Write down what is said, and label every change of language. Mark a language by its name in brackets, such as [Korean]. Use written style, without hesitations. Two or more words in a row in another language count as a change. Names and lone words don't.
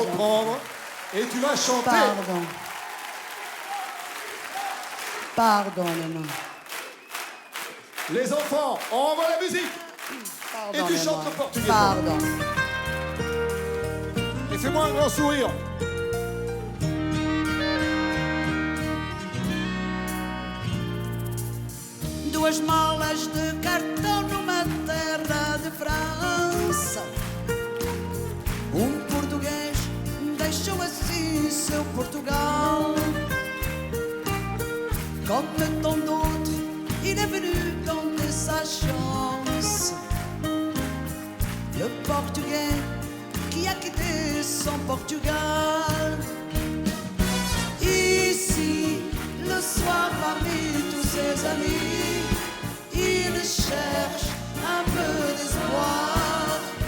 [French] reprendre et tu vas chanter. Pardon. Pardon, les mains. Les enfants, on envoie la musique. Pardon, Et tu les chantes mains. le portugais. Pardon. Et fais-moi un grand sourire. [Portuguese] Duas malas de cartão numa terra de França. Português deixou assim seu Portugal. [French] Comme tant d'autres, il est venu tenter sa chance. Le Portugais qui a quitté son Portugal. Ici, le soir parmi tous ses amis, il cherche un peu d'espoir.